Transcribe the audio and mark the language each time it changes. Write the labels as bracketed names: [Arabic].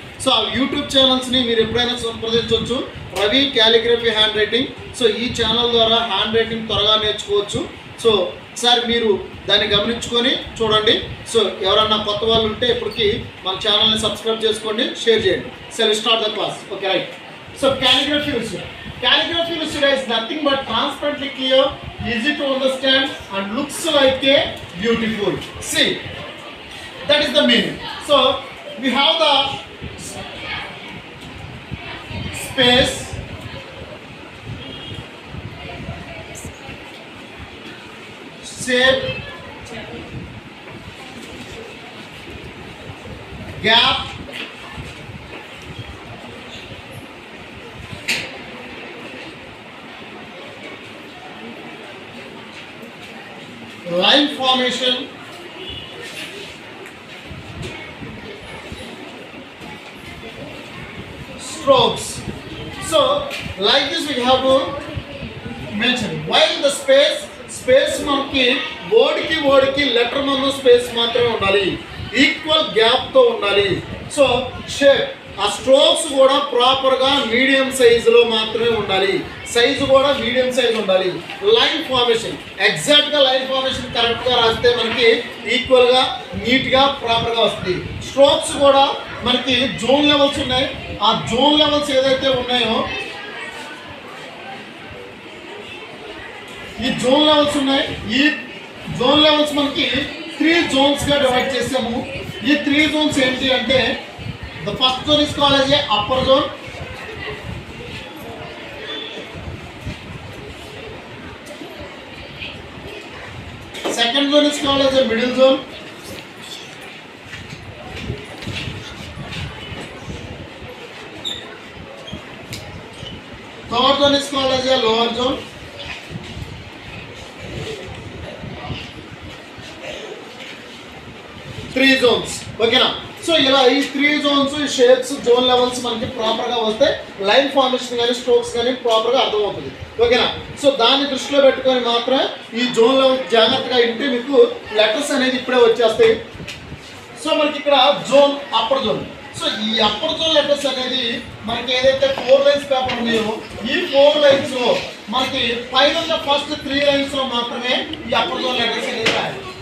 [Telugu] So ఆ YouTube ఛానల్స్ని మీరు ఎప్పుడైనా సంప్రదించవచ్చు, Ravi calligraphy hand writing. So ఈ ఛానల్ ద్వారా హ్యాండ్ రైటింగ్ త్వరగా నేర్చుకోవచ్చు. సో ఒకసారి మీరు దాన్ని గమనించుకొని చూడండి. సో ఎవరన్నా కొత్త వాళ్ళు ఉంటే ఇప్పటికి మన ఛానల్ని సబ్స్క్రైబ్ చేసుకోండి, షేర్ చేయండి. [English] So start the class. Okay, right. So calligraphy lucida is nothing but transparently clear, easy to understand and looks like a beautiful. See, that is the meaning. So we have the space, shape, gap, line formation, strokes. So like this we have to mention. While the space [Telugu] మనకి వర్డ్కి letter ముందు space మాత్రమే ఉండాలి, equal గ్యాప్తో ఉండాలి. So shape, ఆ strokes కూడా ప్రాపర్గా medium సైజులో మాత్రమే ఉండాలి, సైజు కూడా మీడియం సైజు ఉండాలి. లైన్ ఫార్మేషన్, ఎగ్జాక్ట్గా లైన్ ఫార్మేషన్ కరెక్ట్గా రాస్తే మనకి ఈక్వల్గా నీట్గా ప్రాపర్గా వస్తుంది. స్ట్రోక్స్ కూడా మనకి జోన్ లెవెల్స్ ఉన్నాయి. ఆ జోన్ లెవెల్స్ ఏదైతే ఉన్నాయో, ఈ జోన్ లెవెల్స్ ఉన్నాయి. ఈ జోన్ లెవెల్స్ మనకి 3 జోన్స్గా డివైడ్ చేసాము. ఈ 3 జోన్స్ ఏంటి అంటే, [English] the first zone is called as a upper zone, second zone is called as a middle zone, third zone is called as a lower zone, three zones. [Telugu] ఓకేనా? So ఇలా ఈ 3 Jones, shapes, zone levels మనకి ప్రాపర్గా వస్తే line formation కానీ strokes కానీ ప్రాపర్గా అర్థమవుతుంది. ఓకేనా? సో దాన్ని దృష్టిలో పెట్టుకొని మాత్రమే ఈ జోన్ లెవెల్ జాగ్రత్తగా ఇంటే మీకు లెటర్స్ అనేది ఇప్పుడే వచ్చేస్తాయి. సో మనకి ఇక్కడ జోన్, అప్పర్ జోన్. సో ఈ అప్పర్ జోన్ లెటర్స్ అనేది మనకి ఏదైతే 4 లైన్స్ పేపర్ ఉన్నాయో, ఈ 4 లైన్స్లో మనకి పైన ఫస్ట్ 3 లైన్స్లో మాత్రమే ఈ అప్పర్ జోన్ లెటర్స్ అనేది రాయాలి.